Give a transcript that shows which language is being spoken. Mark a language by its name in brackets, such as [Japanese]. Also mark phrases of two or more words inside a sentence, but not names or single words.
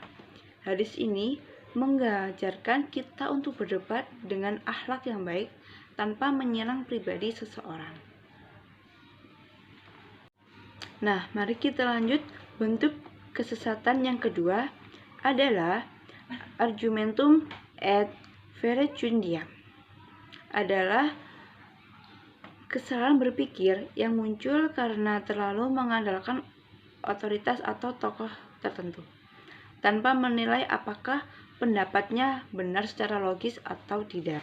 [Indonesian] Hadis ini mengajarkan kita untuk berdebat dengan akhlak yang baik tanpa menyerang pribadi seseorang. Nah, mari kita lanjut. Bentuk kesesatan yang kedua adalah [Latin] argumentum ad verecundiam. [Indonesian] Adalah kesalahan berpikir yang muncul karena terlalu mengandalkan otoritas atau tokoh tertentu, tanpa menilai apakah pendapatnya benar secara logis atau tidak.